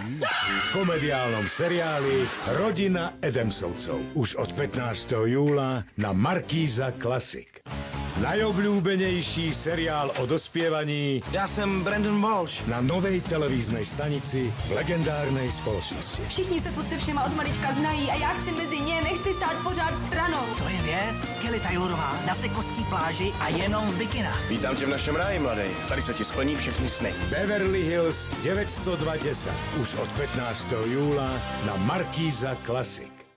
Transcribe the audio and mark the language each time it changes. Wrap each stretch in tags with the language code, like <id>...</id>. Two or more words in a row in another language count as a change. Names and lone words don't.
<sk>V komediálnom seriáli Rodina Adamsovcov. Už od 15. júla na Markíza Classic. Najobľúbenejší seriál o dospievaní. Ja som Brandon Walsh. Na novej televíznej stanici v legendárnej spoločnosti.</sk> <cs>Všichni se tu se všema od malička znají a já chci mezi ně, nechci stát pořád stranou. To je věc, Kelly Taylorová na Sekovský pláži a jenom v bikinách. Vítám tě v našem ráji, mladej. Tady se ti splní všechny sny.</cs> <sk>Beverly Hills 90210. Už od 15. júla na Markíza Classic.</sk>